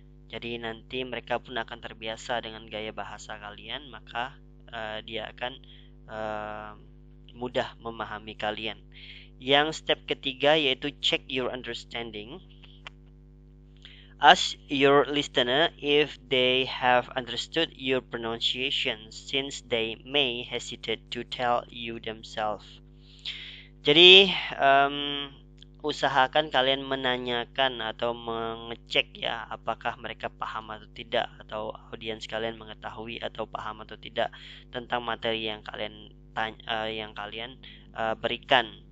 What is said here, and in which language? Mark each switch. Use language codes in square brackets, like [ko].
[id] Jadi nanti mereka pun akan terbiasa dengan gaya bahasa kalian, maka dia akan mudah memahami kalian. Yang step ketiga yaitu [en] check your understanding. Ask your listener if they have understood your pronunciation, since they may hesitate to tell you themselves. [id] Jadi usahakan kalian menanyakan atau mengecek ya apakah mereka paham atau tidak, atau audiens kalian mengetahui atau paham atau tidak tentang materi yang kalian berikan.